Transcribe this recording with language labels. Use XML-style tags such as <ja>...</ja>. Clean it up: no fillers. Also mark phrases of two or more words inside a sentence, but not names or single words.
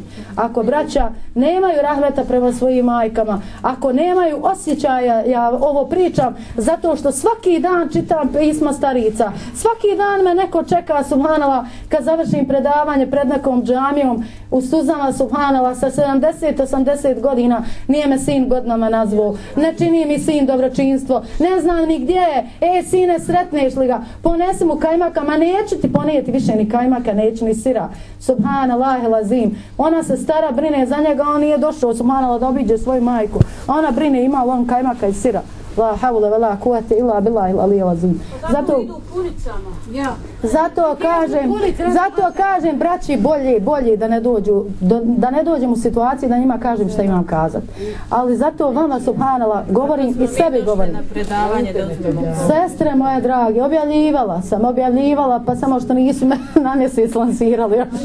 <bs>Ako braća nemaju rahmeta prema svojim majkama, ako nemaju osjećaja, ja ovo pričam zato što svaki dan čitam pisma starica, svaki dan me neko čeka, subhanallah, kad završim predavanje pred nekom džamijom u suzama, subhanallah, sa 70-80 godina, nije me sin godinama nazvao, ne čini mi sin dobročinstvo, ne znam ni gdje je, sine, sretneš li ga, ponesi mu kajmaka, ma neću ti ponijeti više ni kajmaka, neću ni sira.</bs> <ar>سبحان الله العظيم.</ar> <bs>Ona se stara, brine za njega, on nije došao, subhanallah, da obiđe svoju majku. Ona brine, ima on kajmaka i sira.</bs> <ar>لا حول ولا قوة إلا بالله العلي العظيم.</ar> <bs>Zato kažem braći bolje da ne dođem u situaciju da njima kažem šta imam kazati. Ali zato vama subhanallah govorim i sebi govorim. Sestre moje drage, objavljivala pa samo što nisu me na mjesec lansirali.</bs>